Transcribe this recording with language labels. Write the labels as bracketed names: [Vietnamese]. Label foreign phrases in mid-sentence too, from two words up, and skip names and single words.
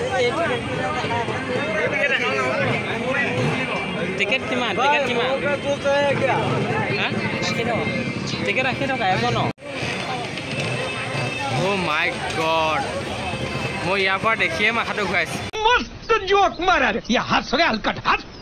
[Assamese] টিকেট কিমান? টিকেট কিমান? টিকেট 80 টকা এজন। [English] Oh my god, [Assamese] মই ইয়াৰ পৰা দেখিয়ে মাথাটো ঘূৰাইছোঁ। [Hindi] मस्त जोक मारा रे, ये हंस रहे हलकट हंस।